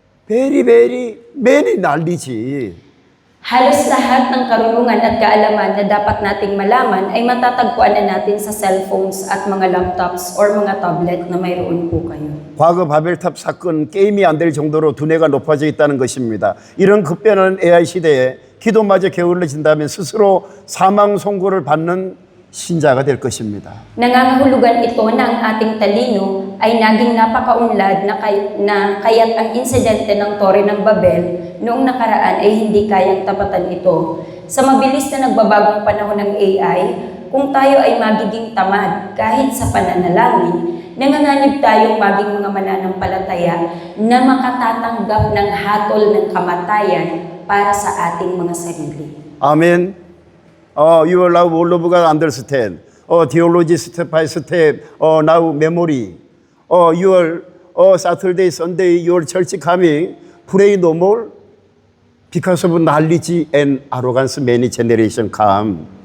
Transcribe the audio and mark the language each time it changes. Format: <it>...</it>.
<en>very many</en> <ko>난리지.</ko> <tl>Halos lahat ng karunungan at kaalaman na dapat nating malaman ay matatagpuan na natin sa cellphones at mga laptops or mga tablet na mayroon po kayo.</tl> <ko>과거 바벨탑 사건 게임이 안 될 정도로 두뇌가 높아져 있다는 것입니다. 이런 급변하는 AI 시대에 기도마저 게을러진다면 스스로 사망 선고를 받는 신자가 될 것입니다.</ko> <tl>Nangangahulugan ito na ang ating talino ay naging napakaunlad na kaya't ang insidente ng Tore ng Babel noong nakaraan ay hindi kayang tapatan ito. Sa mabilis na nagbabagong panahon ng AI, kung tayo ay magiging tamad kahit sa pananalangin, nanganganib tayong maging mga mananampalataya na makatatanggap ng hatol ng kamatayan para sa ating mga sarili.</tl> <ko>아멘.</ko> <en>You will now all of God understand. Theology step by step. Now memory. Your Saturday, Sunday, your church coming. Pray no more. Because of knowledge and arrogance, many generation come.</en>